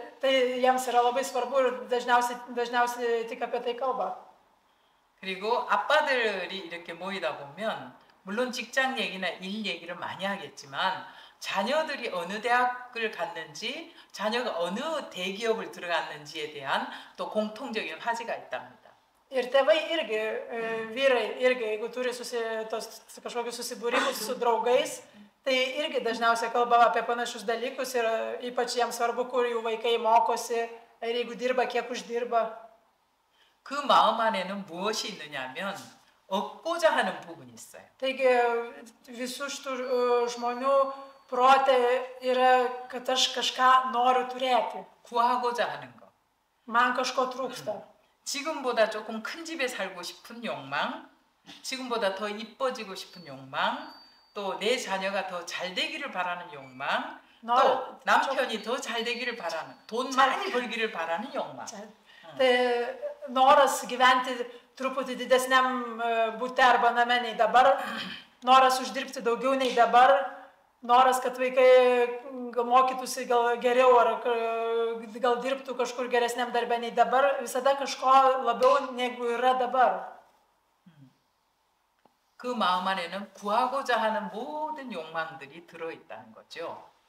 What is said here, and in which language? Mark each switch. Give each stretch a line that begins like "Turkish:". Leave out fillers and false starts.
Lithuanian: Tai jiems yra labai svarbu ir dažniausiai tik apie tai kalba.
Korean: 그리고 아빠들이 이렇게 모이다 보면 물론 직장 얘기나 일 얘기를 많이 하겠지만 자녀들이 어느 대학을 갔는지, 자녀가 어느 대기업을 들어갔는지에 대한 또 공통적인 화제가 있답니다.
Lithuanian: Ir tėvai irgi, vyrai irgi, jeigu turi kažkokius susibūrimus su draugais, tai irgi dažniausiai kalba apie panašius dalykus ir ypač jiems svarbu, kur jų vaikai mokosi, ir jeigu dirba, kiek uždirba.
Korean: 그 마음 안에는 무엇이 있느냐면 얻고자 하는 부분이 있어요.
Lithuanian: Taigi visų šitų žmonių prote yra, kad aš kažką noriu turėti.
Korean: 구하고자 하는 거.
Lithuanian: Man kažko trūksta.
Korean: 지금보다 조금 큰 집에 살고 싶은 욕망, 지금보다 더 이뻐지고 싶은 욕망, 또 내 자녀가 더 잘 되기를 바라는 욕망, 또 남편이 더 잘 되기를 바라는, 돈 많이 벌기를 바라는 욕망.
Lithuanian: Tai noras gyventi truputį didesniam bute arba name nei dabar, noras uždirbti daugiau nei dabar, noras, kad vaikai mokytųsi gal geriau ar gal dirbtų kažkur geresniam darbe nei dabar, visada kažko labiau negu yra dabar.
Korean: 그 마음 안에는 구하고자 하는 모든 욕망들이 들어있다는 거죠.